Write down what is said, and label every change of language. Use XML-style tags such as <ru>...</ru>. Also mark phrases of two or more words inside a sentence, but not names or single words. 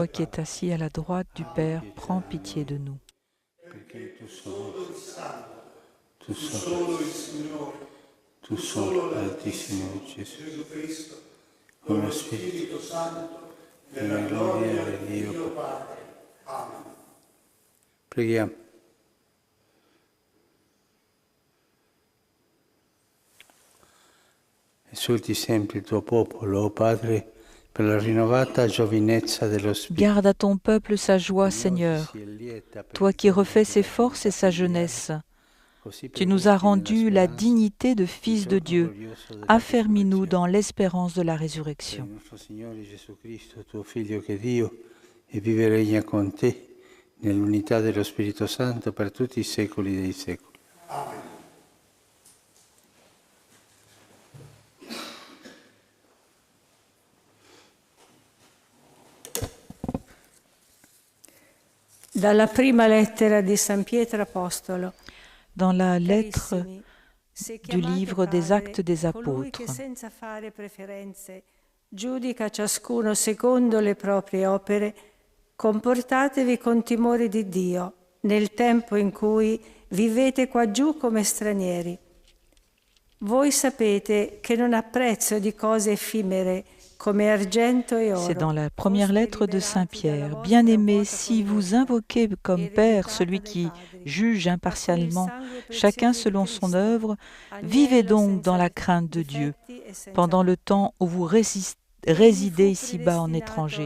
<fr>Toi qui es assis à la droite du Père, prends pitié de nous.</fr> <it>perché tu solo l'Altissimo Gesù, con lo Spirito Santo, nella gloria di Dio Padre. Amen. Preghiamo. Esulti sempre il tuo popolo, o Padre, per la rinnovata giovinezza dello Spirito.</it> <fr>Garde à ton peuple sa joie, Seigneur, toi qui refais ses forces et sa jeunesse. Tu nous as rendu la dignité de fils de Dieu. Affermis-nous dans l'espérance de la résurrection.</fr> <it>Nostro Signore Gesù Cristo, tuo Figlio che è Dio, e vive e regna con te nell'unità dello Spirito Santo per tutti i secoli dei secoli. Amen. Dalla prima lettera di San Pietro Apostolo.</it> <fr>Dans la lettre</fr> <it>Carissimi, se</it> <fr>du</fr> <it>chiamate</it> <fr>livre des</fr> <it>padre</it> <fr>Actes des</fr> <it>colui che</it> <fr>Apôtres,</fr> <it>senza fare preferenze giudica ciascuno secondo le proprie opere, comportatevi con timore di Dio nel tempo in cui vivete qua giù come stranieri. Voi sapete che non apprezzo di cose effimere come argento e oro.</it> <fr>c'est dans la première lettre de Saint Pierre. Bien-aimés, si vous invoquez comme Père celui qui juge impartialement chacun selon son œuvre, vivez donc dans la crainte de Dieu pendant le temps où vous résidez ici-bas en étranger.</fr>